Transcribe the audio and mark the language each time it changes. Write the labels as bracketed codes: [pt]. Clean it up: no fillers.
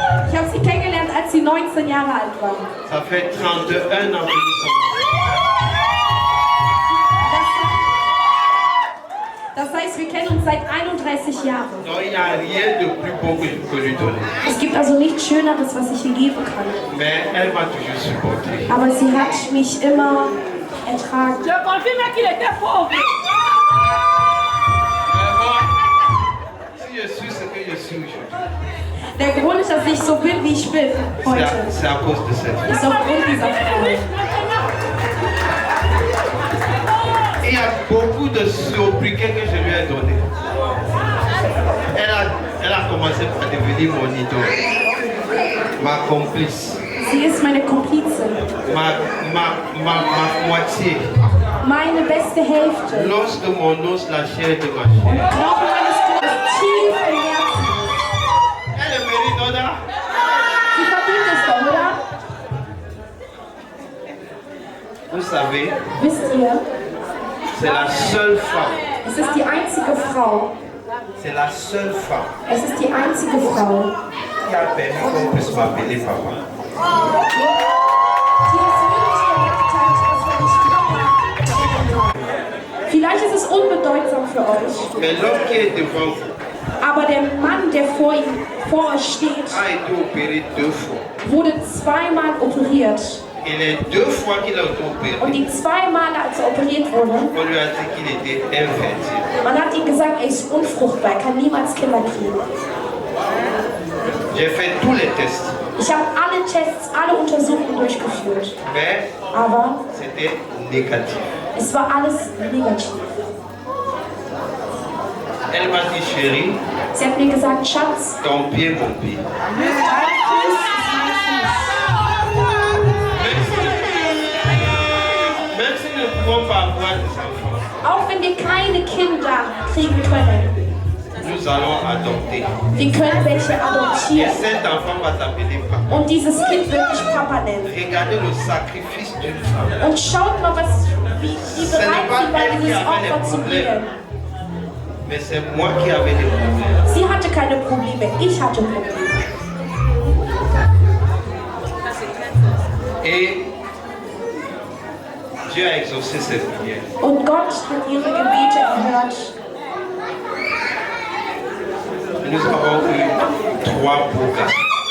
[de] Ich habe sie kennengelernt, als sie 19 Jahre alt war. [fr] Ça fait 31 ans que nous sommes [de] Das heißt, wir kennen uns seit 31 Jahren. [fr] ensemble. Donc il n'y a rien de plus beau que je peux lui donner. [de] Es gibt also nichts Schöneres, was ich ihr geben kann. [fr] Mais elle m'a toujours supporté. [de] Aber sie hat mich immer ertragen. [fr] Je confirme qu'il était pauvre. Si je suis ce que je suis aujourd'hui, [de] Der Grund, dass ich so bin, wie ich bin heute, [fr] c'est à cause de cette femme. [de] ist aufgrund dieser Frau. [fr] Il y a beaucoup de sobriquets que je lui ai donnés. Elle a commencé par devenir mon idole, ma complice, [de] Sie ist meine Komplizin, [fr] ma moitié. [de] meine beste Hälfte. [fr] Lorsque mon os, la chair de ma chair. [de] Knochen meines Körpers, tief im Herzen. [fr] Elle le mérite, Oda. [de] Sie verdient es doch, oder? [fr] Vous savez, [de] Wisst ihr, [fr] c'est la seule femme. [de] es ist die einzige Frau, [fr] C'est la seule femme [de] es ist die einzige Frau, [fr] qui a permis qu'on puisse m'appeler papa. [de] die es wirklich gemacht hat, dass wir nicht. Vielleicht ist es unbedeutsam für euch, [fr] Mais l'homme qui est devant vous [de] aber der Mann, der vor euch steht, [fr] a été opéré 2 fois. [de] wurde zweimal operiert. [fr] Et les 2 fois qu'il a été [de] Und [fr] opéré, [de] die 2 Male, als er operiert wurde, [fr] on lui a dit qu'il était infertile. [de] man hat ihm gesagt, er ist unfruchtbar, er kann niemals Kinder kriegen. [fr] J'ai fait tous les tests, [de] Ich habe alle Tests, alle Untersuchungen durchgeführt, [fr] mais [de] aber [fr] c'était négatif. [de] es war alles negativ. [fr] Elle m'a dit, chérie, [de] Sie hat mir gesagt, Schatz, [fr] ton pied, mon pied. [de] dein Fuß ist mein Fuß. [fr] Même si nous ne pouvons pas avoir des enfants, [de] Auch wenn wir keine Kinder kriegen können, [fr] nous allons adopter. [de] wir können welche [fr] Et [de] adoptieren. [fr] cet enfant va t'appeler papa. [de] Und dieses Kind wird mich Papa nennen. [fr] Regardez le sacrifice d'une femme. [de] Und schaut mal, wie bereit sie war, dieses Opfer zu bringen. [fr] Mais c'est moi qui avais des problèmes. [de] Sie hatte keine Probleme, ich hatte Probleme. [fr] Et Dieu a exaucé cette prière. [de] Und Gott hat ihre Gebete erhört. [fr] Nous avons eu 3 beaux garçons.